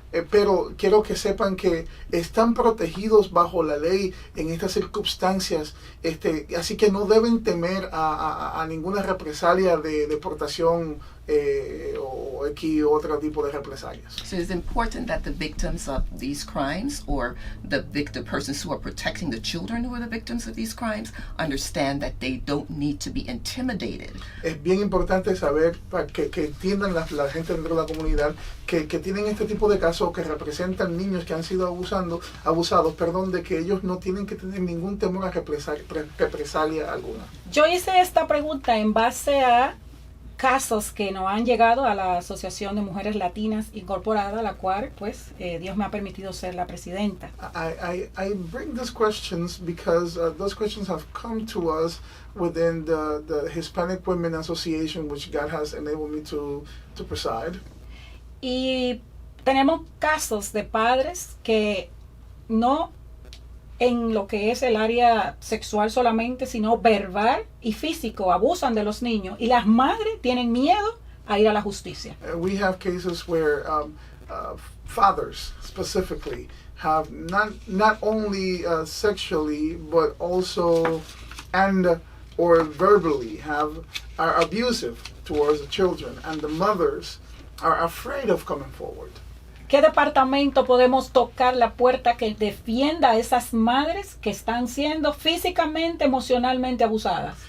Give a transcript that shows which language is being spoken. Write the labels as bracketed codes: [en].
[es] Pero quiero que sepan que están protegidos bajo la ley en estas circunstancias, así que no deben temer a ninguna represalia de deportación o otro tipo de represalias. [en] So it's important that the victims of these crimes, or the persons who are protecting the children who are the victims of these crimes, understand that they don't need to be intimidated. [es] Es bien importante saber para que entiendan la gente dentro de la comunidad que tienen este tipo de casos, que representan niños que han sido abusados, de que ellos no tienen que tener ningún temor a represalia alguna. Yo hice esta pregunta en base a casos que nos han llegado a la Asociación de Mujeres Latinas Incorporada, la cual, pues, Dios me ha permitido ser la presidenta. [en] I bring these questions because those questions have come to us within the Hispanic Women Association, which God has enabled me to preside. [es] Y tenemos casos de padres que no en lo que es el área sexual solamente, sino verbal y físico, abusan de los niños y las madres tienen miedo a ir a la justicia. [en] We have cases where fathers specifically have not only sexually but also or verbally are abusive towards the children, and the mothers are afraid of coming forward. [es] ¿Qué departamento podemos tocar la puerta que defienda a esas madres que están siendo físicamente, emocionalmente abusadas?